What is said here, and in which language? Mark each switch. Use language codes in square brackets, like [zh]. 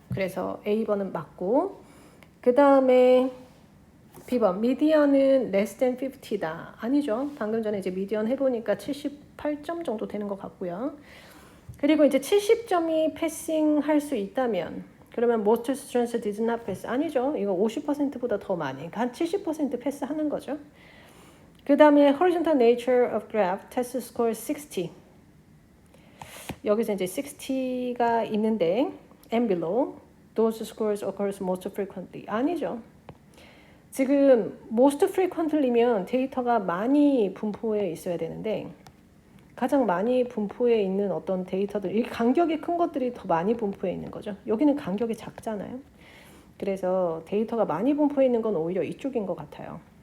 [ko] 그래서 A번은 맞고, 그 다음에 B번, 미디언은 [en] less than 50 [ko] 다. 아니죠. 방금 전에 이제 미디언 해보니까 78점 정도 되는 것 같고요. 그리고 이제 70점이 패싱할 수 있다면, 그러면 [en] most students did not pass. [ko] 아니죠. 이거 50%보다 더 많이, 그러니까 한 70% 패스하는 거죠. 그 다음에 [en] horizontal nature of graph, test score 60. [ko] 여기서 이제 60가 있는데 [en] and below, those scores occurs most frequently. [ko] 아니죠. 지금 most frequently면 데이터가 많이 분포해 있어야 되는데 가장 많이 분포해 있는 어떤 데이터들, 이 간격이 큰 것들이 더 많이 분포해 있는 거죠. 여기는 간격이 작잖아요. 그래서 데이터가 많이 분포해 있는 건 오히려 이쪽인 것 같아요.